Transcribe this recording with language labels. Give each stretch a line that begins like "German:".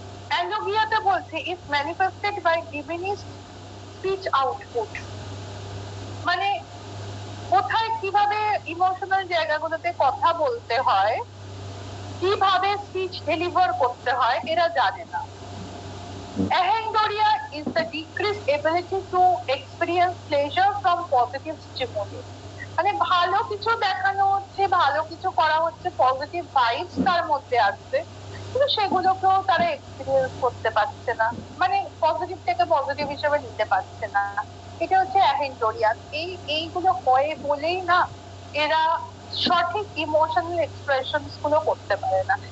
Bangla: অ্যালোগিয়াতে বলছে
English: Is manifested by diminished speech output.
Bangla: মানে কোথায় কিভাবে ইমোশনাল জায়গাগুলোতে কথা বলতে হয়, কিভাবে স্পিচ ডেলিভার করতে হয় এরা জানে না।
English: Ahendoria is the decreased ability to experience pleasure from positive stimuli।
Bangla: মানে ভালো কিছু দেখানো হচ্ছে, ভালো কিছু করা হচ্ছে, পজিটিভ ভাইবস তার মধ্যে আসছে, কিন্তু সেগুলোকেও তারা এক্সপিরিয়েন্স করতে পারছে না, মানে পজিটিভটাকে পজিটিভ হিসেবে নিতে পারছে না। এটা হচ্ছে অ্যাহেন্ডোরিয়া। এইগুলো হয় বলেই না এরা সঠিক ইমোশনাল এক্সপ্রেশনস গুলো করতে পারে না।